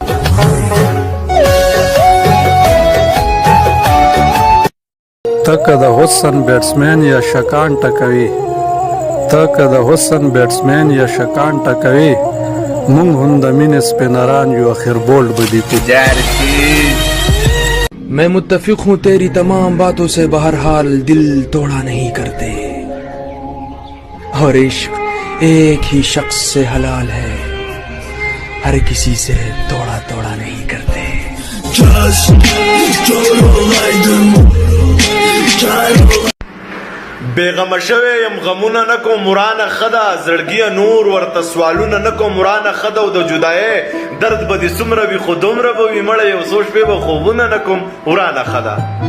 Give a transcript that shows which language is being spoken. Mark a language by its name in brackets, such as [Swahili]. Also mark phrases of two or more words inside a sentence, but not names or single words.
[Pashto] ته که د حسن بیټسمین یا شکان ټکوي، ته که د حسن بیٹسمین یا شکان ٹکوي، مونږ هم د مینې سپینران یو، اخر بولډ به دې [Hindi] मैं मुत्तफिक हूँ तेरी तमाम बातों से, बहरहाल दिल तोड़ा नहीं करते, और इश्क एक ही शख्स से हलाल है, हर किसी से तोड़ा तोड़ा नहीं करते. [Pashto] بیغمه شوی یم غمونه نه کوم ورانه ښه ده، زړګیه نور ورته سوالونه نه کوم ورانه ښه ده، او د جدایۍ درد به دې څومره وي خو دومره به وي مړه، یو څو شپې به خوبونه نه کوم ورانه ښه ده.